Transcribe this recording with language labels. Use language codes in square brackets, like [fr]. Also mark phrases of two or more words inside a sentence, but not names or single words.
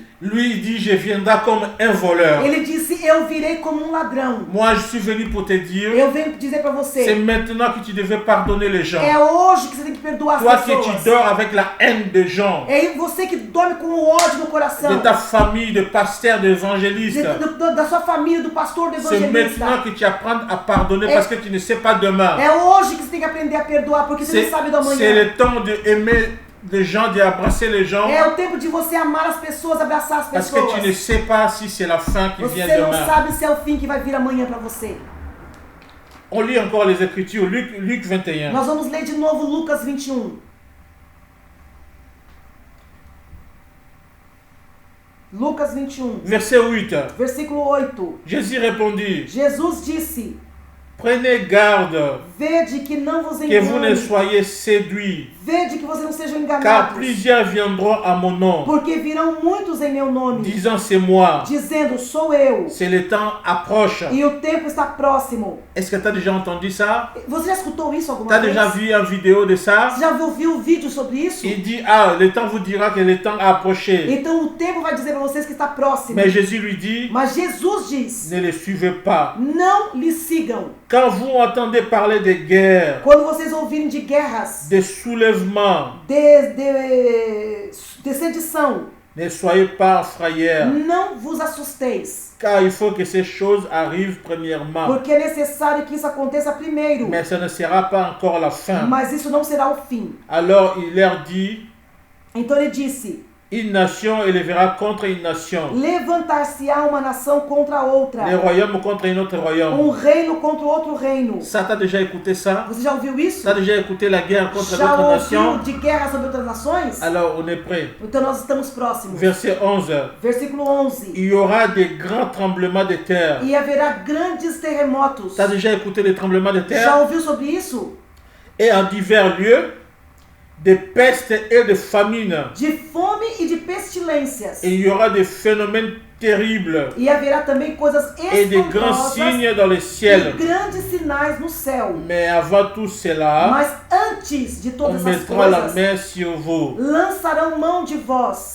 [fr] Lui, il dit, je viendrai comme un voleur. [pt] Ele disse, eu virei como um ladrão. [fr] Moi, je suis venu pour te dire, [pt] Eu venho dizer para [fr] c'est [pt] você, [fr] maintenant que tu devais pardonner les gens. [pt] é hoje que você tem que perdoar as [fr] Toi que tu [pt] pessoas. [fr] dors avec la haine des gens, [pt] É você que dorme com o ódio no coração. [fr] de ta famille, de pasteurs, d'évangélistes. [pt] Da sua família, do pastor, do [fr] C'est maintenant [pt] evangelista. [fr] que tu apprends à pardonner parce que tu ne sais pas demain. [pt] É hoje que você tem que aprender a perdoar, porque você não sabe do [fr] C'est [pt] amanhã. [fr] le temps d'aimer les gens, d'embrasser les gens. [pt] É o tempo de você amar as pessoas, abraçar as [fr] Parce que [pt] pessoas. [fr] tu ne sais pas si c'est la fin qui vient [pt] Você não [fr] demain. [pt] sabe se é o fim que vai vir amanhã para você. [fr] On lit encore les Écritures, Luc 21. [pt] Nós vamos ler de novo Lucas 21. Lucas 21, [fr] Verset 8. [pt] versículo 8. [fr] Jésus répondit, [pt] Jesus disse, [fr] prenez garde [pt] vede que não vos [fr] que vous ne [pt] engane, [fr] soyez séduits, [pt] vede que vocês não sejam [fr] car [pt] enganados, [fr] plusieurs viendront à mon nom, [pt] porque virão muitos em meu nome, [fr] disant c'est moi. [pt] dizendo, sou eu, [fr] C'est le temps approche. [pt] e o tempo está próximo. [fr] Est-ce que tu as déjà entendu ça? [pt] Você já escutou isso [fr] Tu [pt] alguma [fr] as [pt] vez? [fr] déjà vu une vidéo de ça? [pt] Você já viu um vídeo sobre isso? [fr] Il dit, ah, le temps vous dira que le temps a approché. [pt] Então o tempo vai dizer para vocês que está próximo. [fr] Mais Jésus lui dit, [pt] Mas Jesus diz, [fr] ne les suivez pas. [pt] não lhe sigam. [fr] Quand vous entendez parler de guerre, [pt] Quando vocês ouvirem de guerras, [fr] de soulèvement, [pt] de sedição, [fr] ne soyez pas frayeurs, [pt] não vos assusteis, [fr] car il faut que ces choses arrivent premièrement. [pt] porque é necessário que isso aconteça primeiro, [fr] Mais ça ne sera pas encore la fin. [pt] mas isso não será o fim. [fr] Alors il leur dit, [pt] Então ele disse, [fr] une nation élèvera contre une nation, [pt] levantar-se-á uma nação contra a outra, [fr] les royaumes contre un autre royaume. [pt] reino contra outro reino. [fr] Ça, t'as déjà écouté ça? [pt] Você já ouviu isso? [fr] T'as déjà écouté la guerre contre [pt] Já [fr] d'autres [pt] ouviu [fr] nations? [pt] de guerra sobre outras nações? [fr] Alors on est prêt. [pt] Então nós estamos próximos. [fr] Verset 11. [pt] Versículo 11. [fr] Il y aura des grands tremblements de terre. [pt] E haverá grandes terremotos. [fr] T'as déjà écouté les tremblements de [pt] Já [fr] terre? [pt] ouviu sobre isso? [fr] Et en divers lieux, de pestes et de famines. [pt] De fome e de pestilências. [fr] Et il y aura des phénomènes terribles [pt] E haverá também coisas [fr] et des grands [pt] espantosas [fr] signes dans le [pt] e [fr] ciel. [pt] grandes sinais no céu. [fr] Mais avant tout cela, [pt] Mas antes de [fr] on [pt] todas essas [fr] mettra la [pt] coisas, [fr] main sur vous. [pt] lançarão mão de vós.